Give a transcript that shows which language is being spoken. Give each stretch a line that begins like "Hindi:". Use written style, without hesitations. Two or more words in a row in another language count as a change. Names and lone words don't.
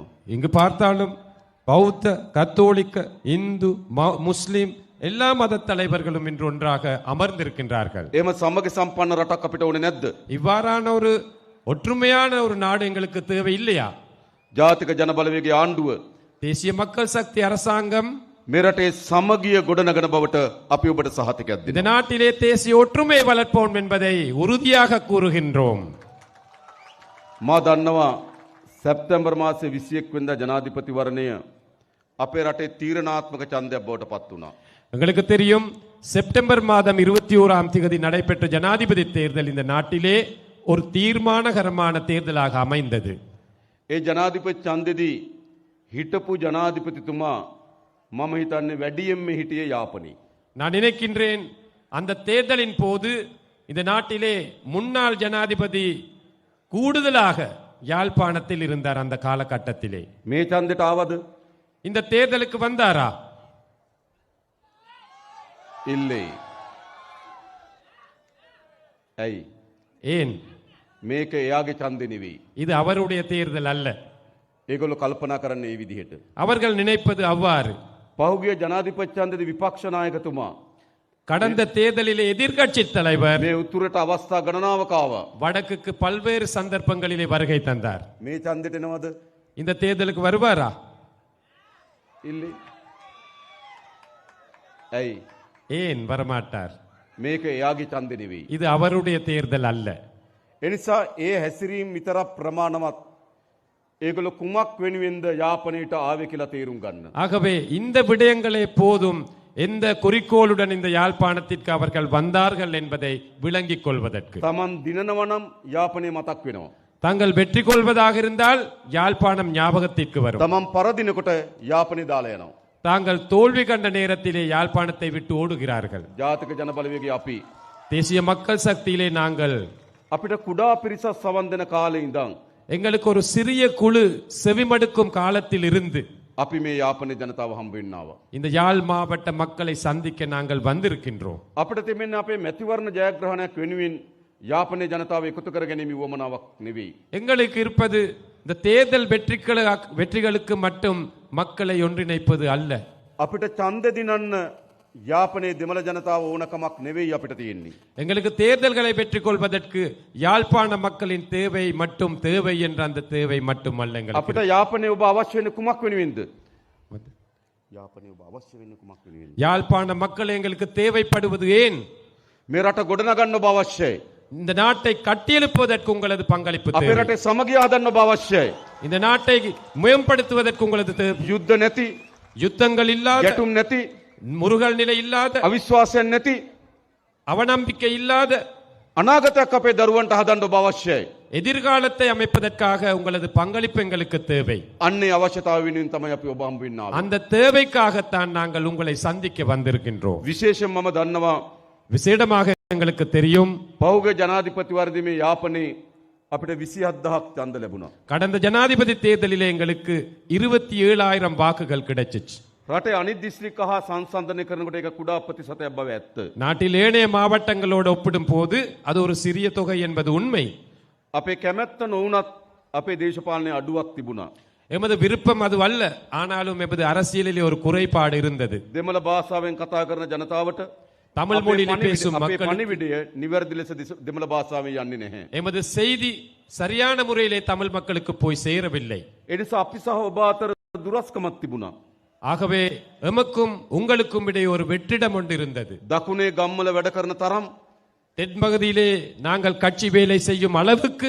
Tamil: இங்கு பார்த்தாலும் பௌத்த, கத்தோலிக்க, இந்து, முஸ்லிம் எல்லா மத தலைவர்களும் இன்று ஒன்றாக அமர்ந்திருக்கின்றார்கள்.
Sinhala: එහෙම සමග සම්පන්න රටක් අපිට ඕනේ නැද්ද?
Tamil: இவ்வாறான ஒரு ஒற்றுமையான ஒரு நாடு எங்களுக்கு தேவை இல்லையா?
Sinhala: ජාතික ජන බලවේගයේ ආණ්ඩුව
Tamil: தேசிய மக்கள் சக்தி அரசாங்கம்
Sinhala: මේ රටේ සමගිය ගොඩනගන බවට අපි ඔබට සහතිකයක්
Tamil: இந்த
Sinhala: දෙනවා.
Tamil: நாட்டிலே தேசிய ஒற்றுமை வளர்ப்போம் என்பதை உறுதியாக கூறுகின்றோம்.
Sinhala: මා දන්නවා සැප්තැම්බර් මාසේ 21 වෙනිදා ජනාධිපතිවරණය අපේ රටේ තීරණාත්මක ඡන්දයක් බවට පත් වුණා.
Tamil: உங்களுக்கு தெரியும், செப்டம்பர் மாதம் 21ஆம் தேதி நடைபெற்ற ஜனாதிபதி தேர்தல் இந்த நாட்டிலே ஒரு தீர்மானகரமான தேர்தலாக அமைந்தது.
Sinhala: ඒ ජනාධිපති ඡන්දෙදී හිටපු ජනාධිපතිතුමා මම හිතන්නේ වැඩියෙන්ම හිටියේ යාපනයේ.
Tamil: நான் நினைக்கின்றேன் அந்த தேர்தலின் போது இந்த நாட்டிலே முன்னாள் ஜனாதிபதி கூடுதலாக யாழ்ப்பாணத்தில் இருந்தார். அந்த காலகட்டத்திலே
Sinhala: මේ ඡන්දෙට ආවද?
Tamil: இந்த தேர்தலுக்கு வந்தாரா?
Sinhala: ඉල්ලේ. ඇයි?
Tamil: ஏன்?
Sinhala: මේක එයාගේ ඡන්දෙ නෙවෙයි.
Tamil: இது அவருடைய தேர்தல் அல்ல.
Sinhala: ඒගොල්ලෝ කල්පනා කරන්නේ මේ විදිහට.
Tamil: அவர்கள் நினைப்பது அவ்வாறு.
Sinhala: පහුගිය ජනාධිපති ඡන්දෙදී විපක්ෂ நாயකතුමා
Tamil: கடந்த தேர்தலிலே எதிர்க்கட்சி தலைவர்
Sinhala: මේ උතුරට අවස්ථා ගණනාවක ආවා.
Tamil: வடக்குக்கு பல்வேறு சந்தர்ப்பங்களிலே வருகை தந்தார்.
Sinhala: මේ ඡන්දෙට එනවද?
Tamil: இந்த தேர்தலுக்கு வருவாரா?
Sinhala: ඉල්ලේ. ඇයි?
Tamil: ஏன் வரமாட்டார்?
Sinhala: මේක එයාගේ ඡන්දෙ නෙවෙයි.
Tamil: இது அவருடைய தேர்தல் அல்ல.
Sinhala: එනිසා ඒ හැසිරීම් විතරක් ප්‍රමාණවත්. ඒගොල්ලෝ කුමක් වෙනුවෙන්ද යාපනයට ආවේ කියලා තේරුම් ගන්න.
Tamil: ஆகவே இந்த விடயங்களே போதும் எந்த குறிக்கோளுடன் இந்த யாழ்ப்பாணத்திற்கு அவர்கள் வந்தார்கள் என்பதை விளங்கிக் கொள்வதற்கு.
Sinhala: තමන් දිනනවනම් යාපනය මතක් වෙනවා.
Tamil: தாங்கள் வெற்றி கொள்வதாக இருந்தால் யாழ்ப்பாணம் ஞாபகத்திற்கு வரும்.
Sinhala: තමන් පරදිනකොට යාපනය දාලා යනවා.
Tamil: தாங்கள் தோல்வி கண்ட நேரத்திலே யாழ்ப்பாணத்தை விட்டு ஓடுகிறார்கள்.
Sinhala: ජාතික ජන බලවේගයේ අපි
Tamil: தேசிய மக்கள் சக்தியிலே நாங்கள்
Sinhala: අපිට කුඩා පිරිසක් සවන් දෙන කාලේ ඉඳන්
Tamil: எங்களுக்கு ஒரு சிறிய குழு செவிமடுக்கும் காலத்தில் இருந்து
Sinhala: අපි මේ යාපනයේ ජනතාව හම්බ වෙන්න ආවා.
Tamil: இந்த யாழ் மாவட்ட மக்களை சந்திக்க நாங்கள் வந்திருக்கின்றோம்.
Sinhala: අපිට තිබෙන්නේ අපේ මැතිවරණ ජයග්‍රහණයක් වෙනුවෙන් යාපනයේ ජනතාව එකතු කර ගැනීම වුවමනාවක් නෙවෙයි.
Tamil: எங்களுக்கு இருப்பது இந்த தேர்தல் வெற்றிகளுக்கு மட்டும் மக்களை ஒன்றிணைப்பது அல்ல.
Sinhala: අපිට ඡන්ද දිනන්න යාපනයේ දෙමළ ජනතාව ඕනකමක් නෙවෙයි අපිට තියෙන්නේ.
Tamil: எங்களுக்கு தேர்தல்களை பெற்றுக் கொள்வதற்கு யாழ்ப்பாண மக்களின் தேவை மட்டும் தேவை என்ற அந்த தேவை மட்டும் அல்ல.
Sinhala: අපිට යාපනයේ ඔබ අවශ්‍ය වෙන්නේ කුමක් වෙනුවෙන්ද? යාපනයේ ඔබ අවශ්‍ය වෙන්නේ කුමක් වෙනුවෙන්ද?
Tamil: யாழ்ப்பாண மக்கள் எங்களுக்கு தேவைப்படுவது ஏன்?
Sinhala: මේ රට ගොඩනගන්න ඔබ අවශ්‍යයි.
Tamil: இந்த நாட்டை கட்டியெழுப்புவதற்கு உங்களது பங்களிப்பு
Sinhala: අපේ
Tamil: தேவை.
Sinhala: රටේ සමගිය හදන්න ඔබ අවශ්‍යයි.
Tamil: இந்த நாட்டை மேம்படுத்துவதற்கு உங்களது தேவை.
Sinhala: යුද්ධ නැති,
Tamil: யுத்தங்கள் இல்லாத,
Sinhala: ගැටුම් නැති,
Tamil: முருகல் நிலை இல்லாத,
Sinhala: අවිශ්වාසයක් නැති
Tamil: அவநம்பிக்கை இல்லாத
Sinhala: අනාගතයක් අපේ දරුවන්ට හදන්න ඔබ අවශ්‍යයි.
Tamil: எதிர்காலத்தை அமைப்பதற்காக உங்களது பங்களிப்பு எங்களுக்கு தேவை.
Sinhala: අන්නේ අවශ්‍යතාව වෙනුවෙන් තමයි අපි ඔබ හම්බ වෙන්න ආවේ.
Tamil: அந்த தேவைக்காகத்தான் நாங்கள் உங்களை சந்திக்க வந்திருக்கின்றோம்.
Sinhala: විශේෂයෙන් මම දන්නවා
Tamil: விசேடமாக எங்களுக்கு தெரியும்,
Sinhala: පෞගේ ජනාධිපතිවරදීමේ යාපනයේ අපිට 27000ක් ඡන්ද ලැබුණා.
Tamil: கடந்த ஜனாதிபதி தேர்தலிலே எங்களுக்கு 27,000 வாக்குகள் கிடைச்சிச்சு.
Sinhala: රටේ අනිත් දිස්ත්‍රික්ක හා සංසන්දනය කරනකොට ඒක කුඩා ප්‍රතිශතයක් බව ඇත්ත.
Tamil: நாட்டில் ஏனைய மாவட்டங்களோடு ஒப்பிடும் போது அது ஒரு சிறிய தொகை என்பது உண்மை.
Sinhala: අපේ කැමැත්ත නොවුනත් අපේ දේශපාලනයේ අඩුවක් තිබුණා.
Tamil: எமது விருப்பம் அது அல்ல, ஆனாலும் எமது அரசியலிலே ஒரு குறைபாடு இருந்தது.
Sinhala: දෙමළ භාෂාවෙන් කතා කරන ජනතාවට
Tamil: தமிழ் மொழியில் பேசும்
Sinhala: අපේ
Tamil: மக்கள்
Sinhala: පණිවිඩය නිවැරදි ලෙස දෙමළ භාෂාවෙන් යන්නේ නැහැ.
Tamil: எமது செய்தி சரியான முறையிலே தமிழ் மக்களுக்கு போய் சேரவில்லை.
Sinhala: ඒ නිසා අපි සහ ඔබ අතර දුරස්කමක් තිබුණා.
Tamil: ஆகவே எமக்கும் உங்களுக்கும் இடையே ஒரு வெற்றிடம் ஒன்று இருந்தது.
Sinhala: දකුණේ ගම්වල වැඩ කරන තරම්
Tamil: தென்பகுதியிலே நாங்கள் கட்சி வேலை செய்யும் அளவுக்கு